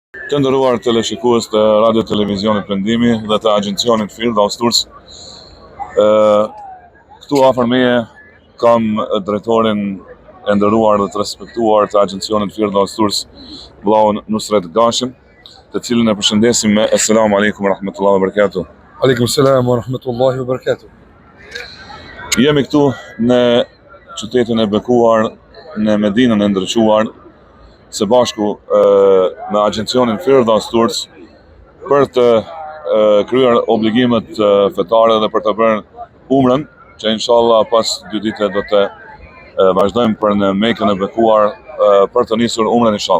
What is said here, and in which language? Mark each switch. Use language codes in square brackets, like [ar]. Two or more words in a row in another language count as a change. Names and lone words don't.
[sq] Të nderuar teleshikues të Radio Televizionit Perëndimi dhe të agjencionit Firdaus Tours. Këtu afër meje kam drejtorin e nderuar dhe të respektuar të agjencionit Firdaus Tours, vllaun Nusret Gashim, të cilin e përshëndesim me [ar] السلام عليكم ورحمة الله وبركاته. عليكم السلام ورحمة الله وبركاته. [sq] Jemi këtu në qytetin e bekuar, në Medinën e ndrëquar, së bashku me agjencionin Firdaus Tours për të kryer obligimet fetare dhe për të bërë umrën, që inshallah pas 2 ditë do të vazhdojmë për në Mekën e bekuar për të nisur umrën inshallah.